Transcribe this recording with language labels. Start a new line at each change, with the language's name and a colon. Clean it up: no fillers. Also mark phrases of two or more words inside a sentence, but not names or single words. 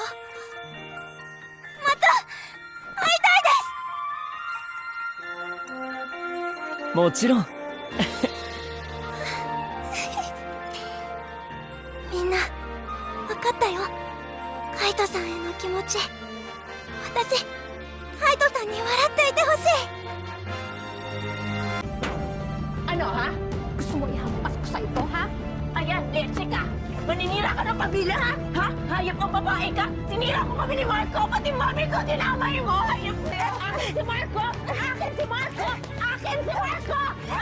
Japanese: また会いたいです。もちろん。みんな分かったよ、カイトさんへの気持ち。私カイトさんに笑っていてほしい。
Filipino: Ano ha? Gusto mo ihampas ko sa ito ha? Ayan, leche ka! Maninira ka ng pamilya ha? Ha? Hayop ang babae ka! Sinira ko kami ni Marco! Pati mami ko dinamay mo! Hayop na yan! Akin si Marco! Akin si Marco! Akin si Marco! Ha?